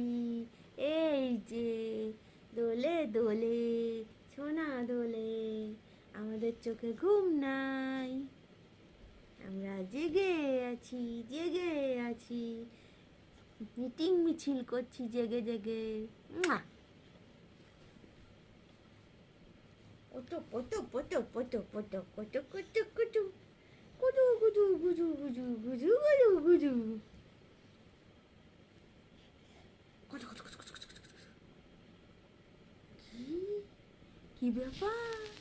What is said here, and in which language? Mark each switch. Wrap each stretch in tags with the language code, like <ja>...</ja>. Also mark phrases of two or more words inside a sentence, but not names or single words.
<bn>এই যে দোলে দোলে, সোনা দোলে, আমাদের চোখে ঘুম নাই, আমরা জেগে আছি, জেগে আছি, মিটিং মিছিল করছি জেগে জেগে। মুয়া। ওটো পটো পটো পটো পটো কটো কটো কটো, গুজু গুজু গুজু গুজু গুজু গুজু গুজু, কটো কটো কটো কটো কটো কটো। কি কি ব্যাপার?</bn>